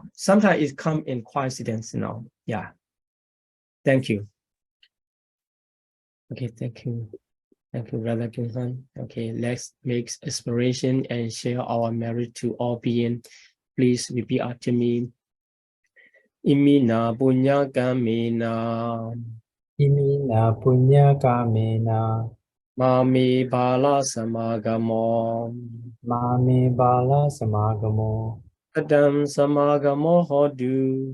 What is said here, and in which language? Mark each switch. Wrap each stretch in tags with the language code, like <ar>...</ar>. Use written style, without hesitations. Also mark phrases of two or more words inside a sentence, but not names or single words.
<en>Sometimes it comes in coincidence, Yeah. Thank you. Okay, thank you. Thank you, Brother Kinsan. Okay, let's make aspiration and share our merit to all beings. Please repeat after me.</en> <pi>Imina punya kamena. Imina punya kamena. Mami bala samagamo. Mami bala samagamo. Adam samagamo hodu.</pi>